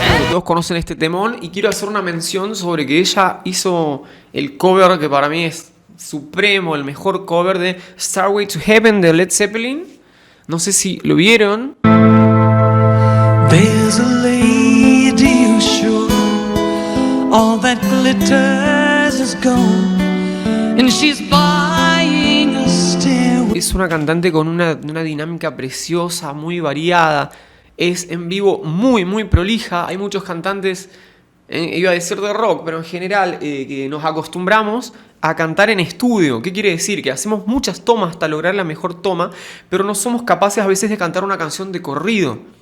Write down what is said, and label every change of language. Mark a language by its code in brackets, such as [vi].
[es] Todos conocen este temón y quiero hacer una mención sobre que ella hizo el cover que para mí es supremo, el mejor cover de Starway to Heaven de Led Zeppelin. No sé si lo vieron. [en] There's a lady who's sure all that glitters is gold and she's buying a stairway. [es] Es una cantante con una dinámica preciosa, muy variada. Es en vivo muy, muy prolija. Hay muchos cantantes, iba a decir de rock, pero en general que nos acostumbramos a cantar en estudio. ¿Qué quiere decir? Que hacemos muchas tomas hasta lograr la mejor toma, pero no somos capaces a veces de cantar una canción de corrido.